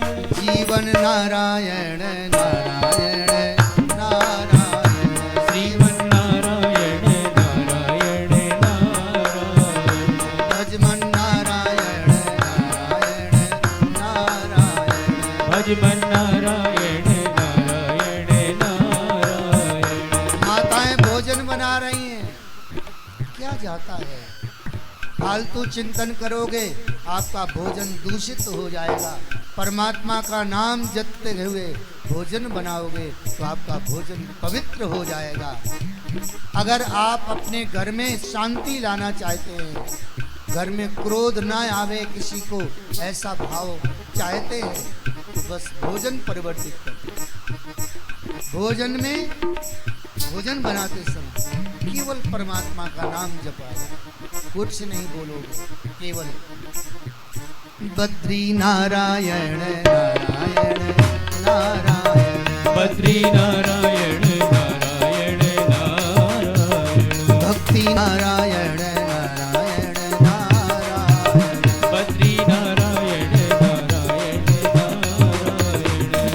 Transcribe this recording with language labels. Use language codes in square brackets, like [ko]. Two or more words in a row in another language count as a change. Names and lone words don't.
[hi] जीवन नारायण नारायण नारायण, श्रीमन नारायण नारायण नारायण, भजमन नारायण नारायण नारायण, भजमन नारायण नारायण नारायण। माताएं भोजन बना रही हैं, क्या जाता है, फालतू चिंतन करोगे आपका भोजन दूषित हो जाएगा, परमात्मा का नाम जपते हुए भोजन बनाओगे तो आपका भोजन पवित्र हो जाएगा। अगर आप अपने घर में शांति लाना चाहते हैं, घर में क्रोध ना आवे, किसी को ऐसा भाव चाहते हैं, तो बस भोजन परिवर्तित करते। भोजन में भोजन बनाते समय केवल परमात्मा का नाम जपाओ, कुछ नहीं बोलोगे, केवल बद्री नारायण नारायण नारायण, बद्री नारायण नारायण नारायण, भक्ति नारायण नारायण नारायण, बद्री नारायण नारायण नारायण,